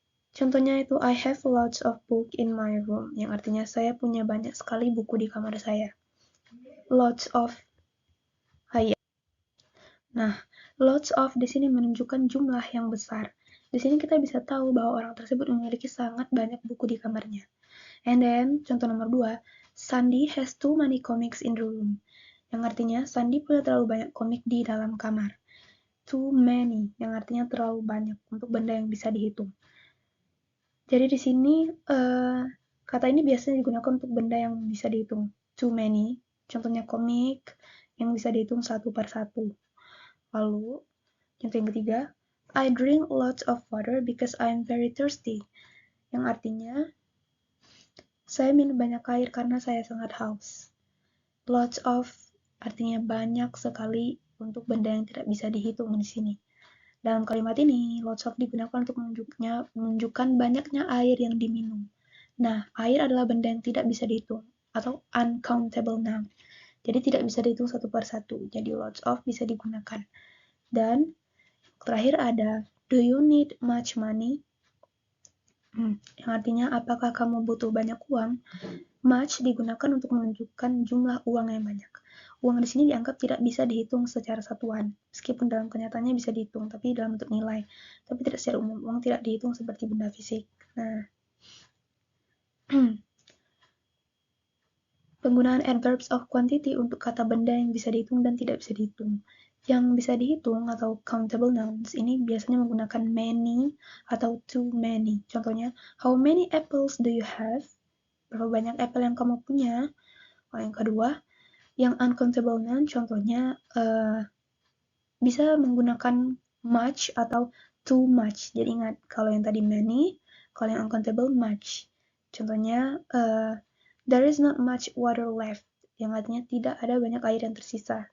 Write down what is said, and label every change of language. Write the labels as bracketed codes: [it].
[id] Contohnya itu [en] I have lots of book in my room, [id] yang artinya saya punya banyak sekali buku di kamar saya. Lots of. Nah, lots of di sini menunjukkan jumlah yang besar. Di sini kita bisa tahu bahwa orang tersebut memiliki sangat banyak buku di kamarnya. [en] And then, [id] contoh nomor 2, [en] Sandy has too many comics in the room. [id] Yang artinya, Sandy punya terlalu banyak komik di dalam kamar. Too many, yang artinya terlalu banyak untuk benda yang bisa dihitung. Jadi di sini, kata ini biasanya digunakan untuk benda yang bisa dihitung. Too many, contohnya komik yang bisa dihitung satu per satu. Lalu, contoh yang ketiga, [en] I drink lots of water because I'm very thirsty. [id] Yang artinya, saya minum banyak air karena saya sangat haus. Lots of artinya banyak sekali untuk benda yang tidak bisa dihitung di sini. Dalam kalimat ini, lots of digunakan untuk menunjukkan banyaknya air yang diminum. Nah, air adalah benda yang tidak bisa dihitung atau uncountable noun. Jadi tidak bisa dihitung satu per satu. Jadi lots of bisa digunakan. Dan terakhir ada [en] do you need much money? [id] Yang artinya apakah kamu butuh banyak uang? Much digunakan untuk menunjukkan jumlah uang yang banyak. Uang di sini dianggap tidak bisa dihitung secara satuan, meskipun dalam kenyataannya bisa dihitung, tapi dalam bentuk nilai. Tapi tidak secara umum, uang tidak dihitung seperti benda fisik. Nah, penggunaan adverbs of quantity untuk kata benda yang bisa dihitung dan tidak bisa dihitung. Yang bisa dihitung atau countable nouns ini biasanya menggunakan many atau too many. Contohnya, [en] how many apples do you have? [id] Berapa banyak apel yang kamu punya? Yang kedua, yang uncountable noun contohnya bisa menggunakan much atau too much. Jadi ingat, kalau yang tadi many, kalau yang uncountable much. Contohnya, [en] there is not much water left, [id] yang artinya tidak ada banyak air yang tersisa.